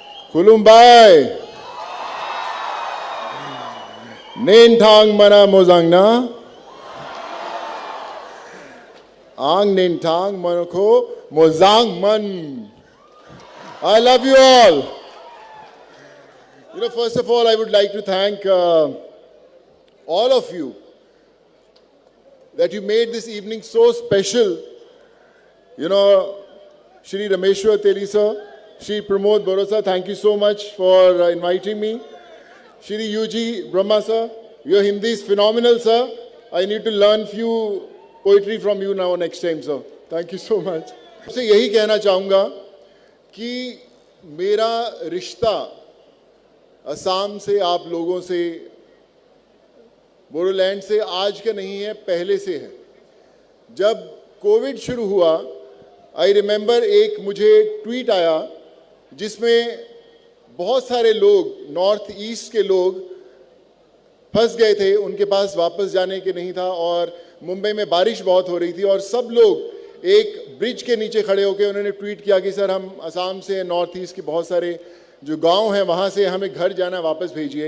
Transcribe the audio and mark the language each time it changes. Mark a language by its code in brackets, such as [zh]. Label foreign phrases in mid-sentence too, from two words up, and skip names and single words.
[brx] खुलुमबाय नेनथां mana mozangna ang nentang manako mozang man. [en] I love you all. First of all, I would like to thank all of you that you made this evening so special. Shri Rameshwar Teli sir, Shri Pramod Borosa, thank you so much for inviting me. Shri UG Brahma sir, your Hindi is phenomenal sir. I need to learn few poetry from you now next time sir. Thank you so much. [hi] मैं यही कहना चाहूँगा कि मेरा रिश्ता असम से, आप लोगों से, बोडोलैंड से आज का नहीं है, पहले से है। जब कोविड शुरू हुआ, [en] I remember [hi] एक मुझे ट्वीट आया जिसमें बहुत सारे लोग, नॉर्थ ईस्ट के लोग फंस गए थे, उनके पास वापस जाने के नहीं था और मुंबई में बारिश बहुत हो रही थी और सब लोग एक ब्रिज के नीचे खड़े होकर उन्होंने ट्वीट किया कि सर हम असम से, नॉर्थ ईस्ट के बहुत सारे जो गांव हैं वहाँ से हमें घर जाना, वापस भेजिए।